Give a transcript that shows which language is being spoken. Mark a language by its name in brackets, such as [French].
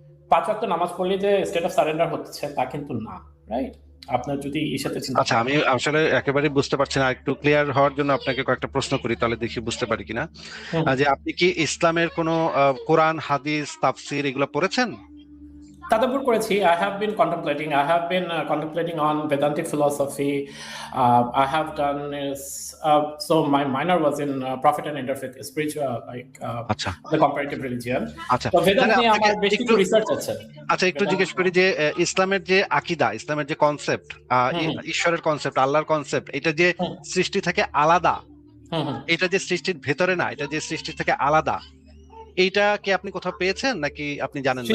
[Bangla] 5 ওয়াক্ত নামাজ পড়লে যে স্টেট অফ সারেন্ডার হচ্ছে তা কিন্তু না, রাইট? আপনার যদি এই সাথে চিন্তা আচ্ছা, আমি আসলে একেবারেই বুঝতে পারছি না। একটু ক্লিয়ার হওয়ার জন্য আপনাকে কয়েকটা প্রশ্ন করি, তাহলে দেখি বুঝতে পারি কিনা। যে আপনি কি ইসলামের কোনো কোরআন, হাদিস, তাফসির এগুলো পড়েছেন? Tadabbur করেছি. [English] I have been contemplating on Vedantic philosophy. I have done so my minor was in Prophet and Interfaith spiritual, like [Bangla] আচ্ছা [English] the comparative religion. [Bangla] আচ্ছা, তো বেদান্ত তাহলে নিয়ে আমার আপনাকে বেশ কিছু রিসার্চ আছে। আচ্ছা, একটু জিজ্ঞেস করি যে ইসলামের যে আকীদা, ইসলামের যে কনসেপ্ট, ঈশ্বরের কনসেপ্ট, আল্লাহর কনসেপ্ট, এটা যে সৃষ্টি থেকে আলাদা, এটা যে সৃষ্টির ভেতরে না, এটা যে সৃষ্টি থেকে আলাদা, এইটা কি আপনি কোথাও পেয়েছেন নাকি আপনি জানেন না?